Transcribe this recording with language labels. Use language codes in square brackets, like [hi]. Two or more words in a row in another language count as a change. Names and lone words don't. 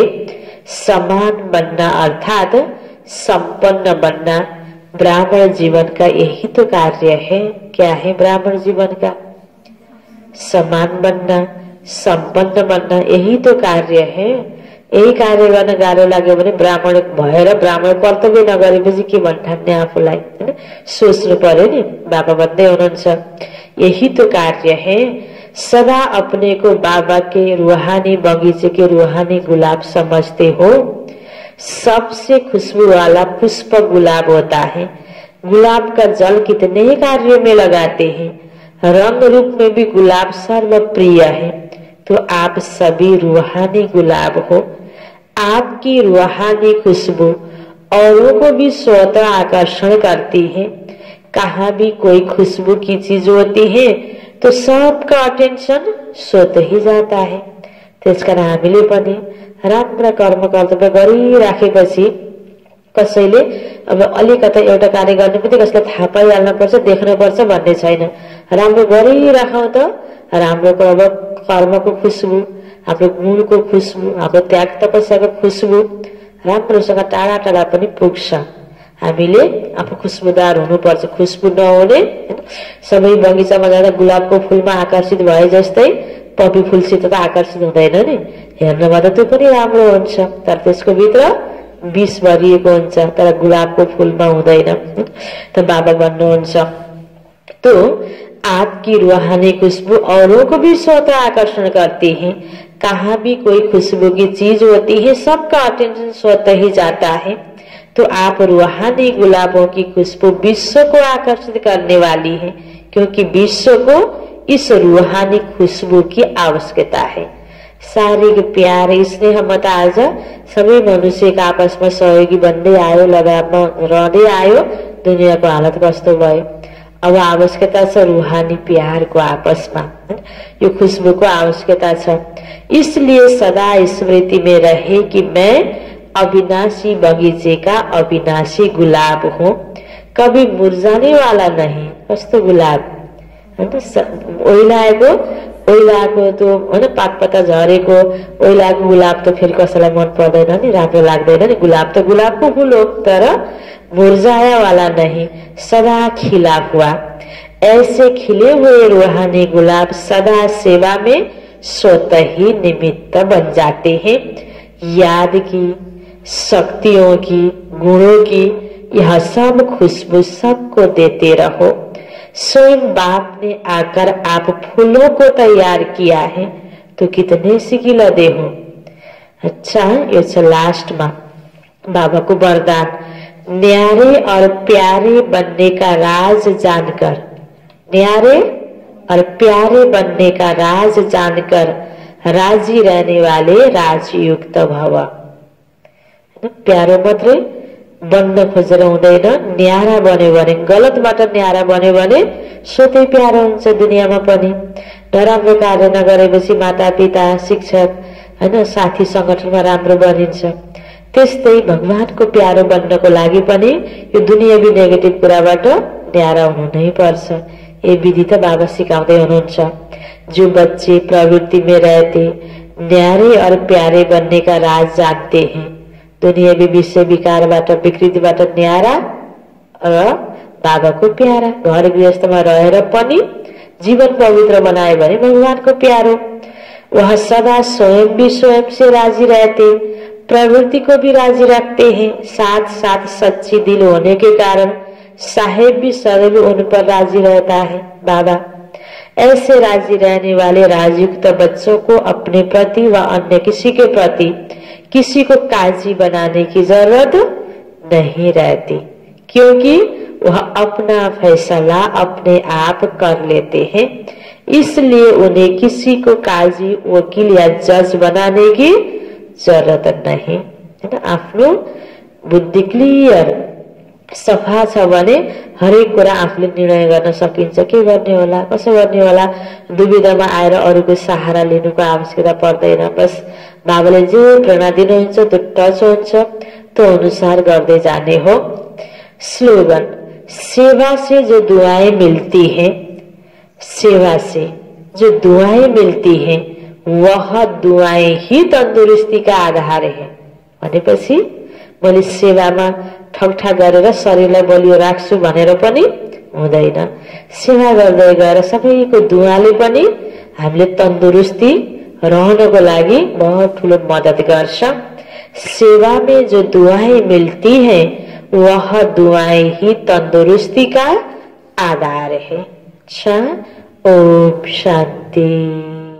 [hi] समान बनना अर्थात संपन्न बनना ब्राह्मण जीवन का यही तो कार्य है। क्या है ब्राह्मण जीवन का? समान बनना, संपन्न बनना, यही तो कार्य है। [ne] यही कार्य गर्न गाह्रो लाग्यो भने ब्राह्मण भएर ब्राह्मण कर्तव्य नगरेपछि के भन्ठान्ने आफूलाई, हैन? सोच्नु पर्यो नि। बाबा भन्दै हुनुहुन्छ [hi] यही तो कार्य है। सदा अपने को बाबा के रूहानी बगीचे के रूहानी गुलाब समझते हो। सबसे खुशबू वाला पुष्प गुलाब होता है। गुलाब का जल कितने ही कार्यों में लगाते हैं। रंग रूप में भी गुलाब सर्वप्रिय है। तो आप सभी रूहानी गुलाब हो। आपकी रूहानी खुशबू औरों को भी स्वतः आकर्षण करती है। कहाँ भी कोई खुशबू की चीज होती है तो सबका अटेन्सन स्वतः ही जाता है। [ne] त्यसकारण हामीले पनि राम्रा कर्म कर्तव्य गरिराखेपछि कसैले अब अलिकता एउटा कार्य गर्ने पनि कसैलाई थाहा पाइहाल्न पर्छ, देख्न पर्छ भन्ने छैन। राम्रो गरिराखौं त राम्रो कर्मको खुशबू, हाम्रो गुणको खुशबू, हाम्रो त्याग तपस्याको खुशबू राम्रोसँग टाढा टाढा पनि पुग्छ। हामीले आफू खुशबुदार हुनुपर्छ। खुशबू नहुने सबै बगैँचामा जाँदा गुलाबको फूलमा आकर्षित भए जस्तै पपी फूलसित त आकर्षित हुँदैन नि। हेर्नमा त त्यो पनि राम्रो हुन्छ तर त्यसको भित्र विष भरिएको हुन्छ, तर गुलाबको फूलमा हुँदैन। त बाबा भन्नुहुन्छ [hi] तो आपकी रूहानी खुशबू औरों को भी स्वतः आकर्षण करती है। कहाँ भी कोई खुशबू की चीज होती है सबका अटेंशन स्वतः ही जाता है। तो आप रूहानी गुलाबों की खुशबू विश्व को आकर्षित करने वाली है, क्योंकि विश्व को इस रूहानी खुशबू की आवश्यकता है। [ne] शारीरिक प्यार स्नेह मत आज सबै मनुष्यका आपसमा सहयोगी बन्दै आयो, लगावमा रहँदै आयो। दुनियाँको हालत कस्तो भयो? अब आवश्यकता छ रूहानी प्यारको आपसमा, यो खुशबूको आवश्यकता छ। [hi] इसलिए सदा स्मृति में रहे कि मैं अविनाशी बगीचे का अविनाशी गुलाब हूँ, कभी मुरझाने वाला नहीं। [ne] कस्तो गुलाब ओइलाको तो हैन, पातपत्ता झरेको ओइलाको गुलाब त फेरि कसैलाई मन पर्दैन नि, राम्रो लाग्दैन नि। गुलाब त गुलाबको फूल हो तर [hi] मुरझाया वाला नहीं, सदा खिला हुआ। ऐसे खिले हुए रूहानी गुलाब सदा सेवा में स्वतः ही निमित्त बन जाते हैं। याद की, शक्तियों की, गुणों की यह सब खुशबू सबको देते रहो। स्वयं बाप ने आकर आप फूलों को तैयार किया है तो कितने सिकिला दे हो। अच्छा, [ne] यो छ लास्टमा बाबाको वरदान। [hi] न्यारे और प्यारे बनने का राज जानकर, न्यारे और प्यारे बनने का राज जानकर राजी रहने वाले राजयुक्त भव। [ne] प्यारो मात्रै बन्न खोजेर हुँदैन, न्यारा बन्यो भने, गलतबाट न्यारा बन्यो भने स्वतै प्यारो हुन्छ दुनियाँमा पनि। नराम्रो कार्य नगरेपछि माता पिता शिक्षक हैन साथी संगठनमा राम्रो बनिन्छ। त्यस्तै भगवानको प्यारो बन्नको लागि पनि यो दुनियावी नेगेटिभ कुराबाट न्यारा हुनु नै पर्छ। ये विधि त बाबा सिकाउँदै हुनुहुन्छ। [hi] जो बच्चे प्रवृत्ति में रहते न्यारे और प्यारे बनने का राज जानते हैं, [ne] दुनियावी विषय विकारबाट विकृतिबाट न्यारा र बाबाको प्यारा। घर गृहस्थमा रहेर पनि जीवन पवित्र बनाए भने भगवानको प्यारो। [hi] वह सदा स्वयं भी स्वयं से राजी रहते, प्रवृत्ति को भी राजी रखते हैं। साथ साथ सच्ची दिल होने के कारण साहेब भी सदैव उन पर राजी रहता है। बाबा ऐसे राजी रहने वाले राजयुक्त बच्चों को अपने प्रति व अन्य किसी के प्रति किसी को काजी बनाने की जरूरत नहीं रहती, क्योंकि वह अपना फैसला अपने आप कर लेते हैं। इसलिए उन्हें किसी को काजी, वकील या जज बनाने की जरूरत नहीं है। [ne] आफ्नो बुद्धि क्लियर सफा छ भने हरेक कुरा आफूले निर्णय गर्न सकिन्छ। के गर्ने होला, कसो गर्ने होला, दुविधामा आएर अरूको सहारा लिनुको आवश्यकता पर्दैन। बस बाबाले जे प्रेरणा दिनुहुन्छ त्यो टच हुन्छ, त्यो अनुसार गर्दै जाने हो। [hi] स्लोगन, सेवा से जो दुआएं मिलती हैं, सेवा से जो दुआएं मिलती हैं वह दुआएं ही तंदुरुस्ती का आधार है। [ne] भनेपछि मैले सेवामा ठगठा गरेर शरीरलाई बलियो राख्छु भनेर पनि हुँदैन। सेवा गर्दै गएर सबैको दुआले पनि हामीले तंदुरुस्ती रहनको लागि बहुत ठुलो मदद गर्छ। [hi] सेवा में जो दुआएं मिलती हैं वह दुआएं ही तंदुरुस्ती का आधार है। अच्छा, ओम शांति।